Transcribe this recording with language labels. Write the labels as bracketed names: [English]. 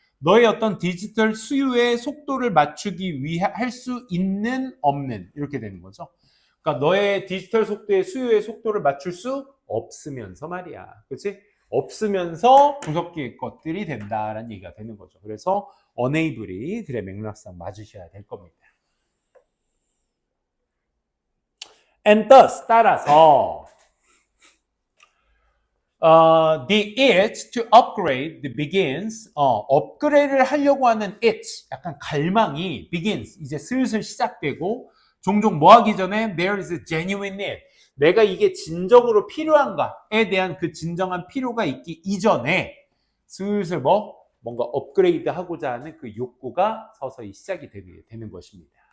[Korean] 너의 어떤 디지털 수요의 속도를 맞추기 위해 할 수 있는 없는 이렇게 되는 거죠. 그러니까 너의 디지털 속도의 수요의 속도를 맞출 수 없으면서 말이야. 그렇지? 없으면서 구석기 것들이 된다라는 얘기가 되는 거죠. 그래서 unable이 글의 맥락상 맞으셔야 될 겁니다. [English] And thus [Korean] 따라서 [English] the itch to upgrade begins. [Korean] 업그레이드를 하려고 하는 itch, 약간 갈망이 begins. 이제 슬슬 시작되고 종종 뭐 하기 전에 [English] there is a genuine need. [Korean] 내가 이게 진정으로 필요한가에 대한 그 진정한 필요가 있기 이전에 슬슬 뭔가 업그레이드 하고자 하는 그 욕구가 서서히 시작이 되는 것입니다.